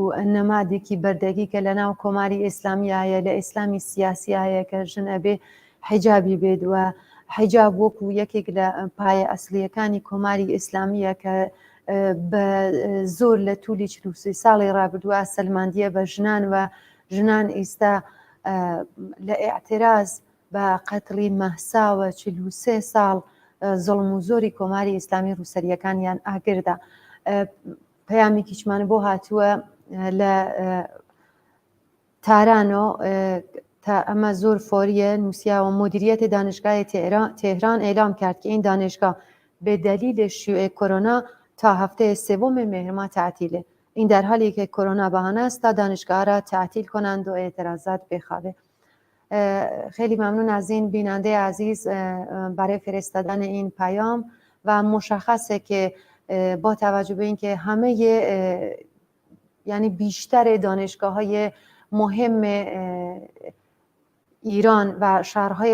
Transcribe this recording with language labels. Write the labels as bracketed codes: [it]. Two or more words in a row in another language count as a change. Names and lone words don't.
[ckb] نەمادێکی بەردەگی کە لە ناو کۆماری ئیسلامی هەیە، لە ئیسلامی سیاسی هەیە کە ژن ئەبێ حیجابی بێت و حیجاب وەکو یەکێک لە پایە ئەسلیەکانی کۆماری ئیسلامیە کە بە زۆر لە توولی 23 ساڵی ڕابردووە سەلماندیە بە ژنان و ژنان ئێستا لە ئێعتراز بە قەتڵی مەهساوە 43 ساڵ زڵم و زۆری کۆماری ئیسلامی ڕووسەریەکانیان ئاگردا. پەیامێکیچمان بۆ هاتووە لە تارانۆ تا ئەمە زۆر فۆریە نووسیاوە مدیریەتی [fa] دانشگاه تهران اعلام کرد که این دانشگاه به دلیل شیوع کرونا تا هفته سوم مهر ماه تعطیله. این در حالی که کرونا بهانه است تا دانشگاه را تعطیل کنند و اعتراضات بخوابه. خیلی ممنون از این بیننده عزیز برای فرستادن این پیام و مشخصه که با توجه به اینکه همه یعنی بیشتر دانشگاه‌های مهم ایران و شهرهای